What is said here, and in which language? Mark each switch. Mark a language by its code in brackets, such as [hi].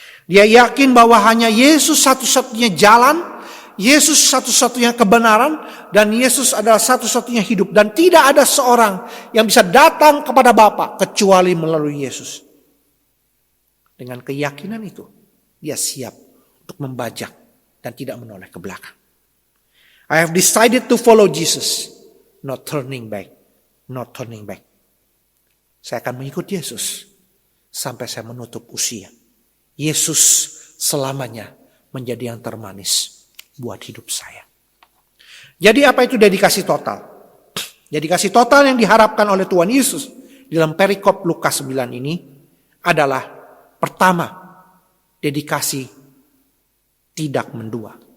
[id] Dia yakin bahwa hanya Yesus satu-satunya jalan, Yesus satu-satunya kebenaran, dan Yesus adalah satu-satunya hidup. Dan tidak ada seorang yang bisa datang kepada Bapa kecuali melalui Yesus. Dengan keyakinan itu, dia siap untuk membajak dan tidak menoleh ke belakang. [en] I have decided to follow Jesus, not turning back, not turning back. [id] Saya akan mengikut Yesus sampai saya menutup usia. Yesus selamanya menjadi yang termanis buat hidup saya. Jadi apa itu dedikasi total? Dedikasi total yang diharapkan oleh Tuhan Yesus dalam perikop Lukas 9 ini adalah pertama, dedikasi tidak mendua.